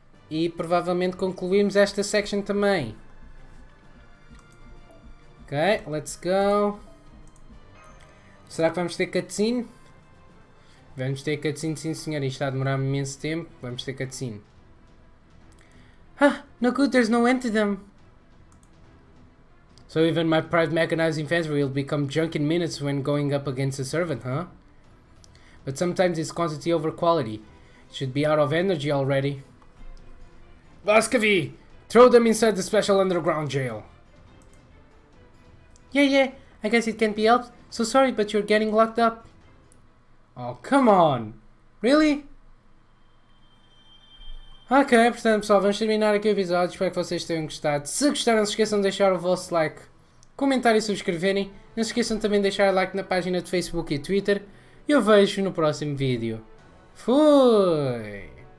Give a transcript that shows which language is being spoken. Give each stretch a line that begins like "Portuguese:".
Portuguese: E provavelmente concluímos esta section também.
English: Ok, let's go.
Portuguese: Será que vamos ter cutscene? Vamos ter cutscene, sim senhor. Isto está a demorar imenso tempo. Vamos ter cutscene.
English: Ah, no good, there's no end to them. So even my private mechanized infantry will become junk in minutes when going up against a servant, huh? But sometimes it's quantity over quality. It should be out of energy already. Vascavi! Throw them inside the special underground jail. Yeah, I guess it can't be helped. So sorry, but you're getting locked up. Oh, come on! Really?
Portuguese: Ok, portanto pessoal, vamos terminar aqui o episódio. Espero que vocês tenham gostado. Se gostaram, não se esqueçam de deixar o vosso like, comentar e subscreverem. Não se esqueçam também de deixar like na página de Facebook e Twitter. E eu vejo no próximo vídeo. Fui!